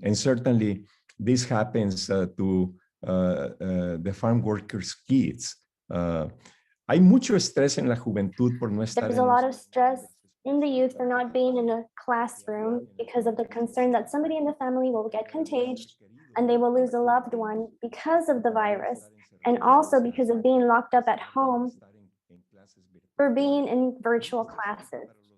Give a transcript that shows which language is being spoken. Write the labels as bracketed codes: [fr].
[en] And certainly this happens to the farm workers' kids. [es] Hay mucho estrés en la juventud por no estar. [en] There's a lot of stress in the youth for not being in a classroom because of the concern that somebody in the family will get contagious and they will lose a loved one because of the virus, and also because of being locked up at home for being in virtual classes.